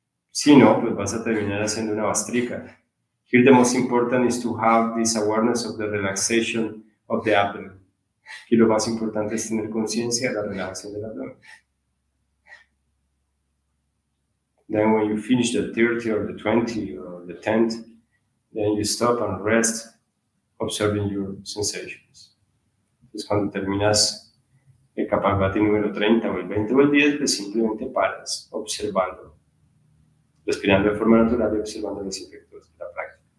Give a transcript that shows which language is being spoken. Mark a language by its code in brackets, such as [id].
[es] Si no, pues vas a terminar haciendo una Vastrika. [en] Here the most important is to have this awareness of the relaxation of the abdomen. [es] Aquí lo más importante es tener conciencia de la relajación del abdomen. [en] Then when you finish the 30 or the 20 or the 10th, then you stop and rest, observing your sensations. [es] Entonces cuando terminas el Kapalbhati número 30 o el 20 o el 10, pues simplemente paras, observando, respirando de forma natural y observando los efectos de la práctica.